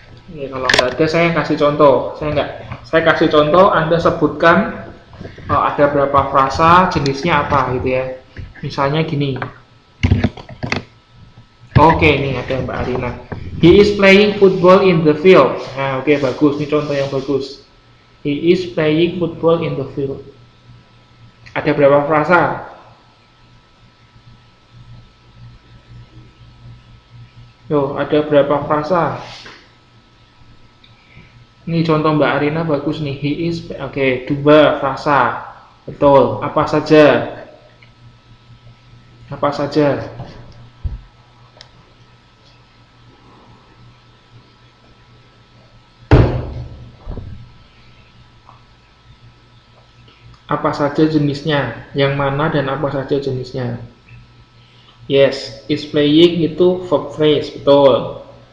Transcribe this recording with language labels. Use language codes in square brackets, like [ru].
[id] Ini kalau nggak ada, saya kasih contoh. Saya kasih contoh. Anda sebutkan ada berapa frasa, jenisnya apa gitu ya. Misalnya gini. Oke, ini ada Mbak Arina. [en] He is playing football in the field. [id] Nah, oke, bagus. Ini contoh yang bagus. [en] He is playing football in the field. [id] Ada berapa frasa? Yo, ada berapa frasa? Ini contoh Mbak Arina bagus nih. [en] He is, [id] oke, 2 frasa. Betul. Apa saja? Apa saja? Apa saja jenisnya? Yang mana dan apa saja jenisnya? [en] Yes, is playing [id] itu [en] verb phrase, [id] betul.